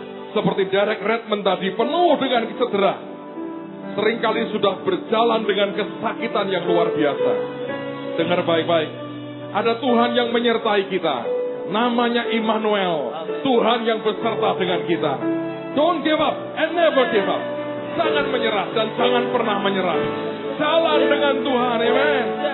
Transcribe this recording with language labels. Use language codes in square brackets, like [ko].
[id] Seperti Derek Redmond tadi, penuh dengan cedera. Seringkali sudah berjalan dengan kesakitan yang luar biasa. Dengar baik-baik. Ada Tuhan yang menyertai kita. Namanya Immanuel. Tuhan yang beserta dengan kita. [en] Don't give up and never give up. [id] Jangan menyerah dan jangan pernah menyerah. Jalan dengan Tuhan, amen.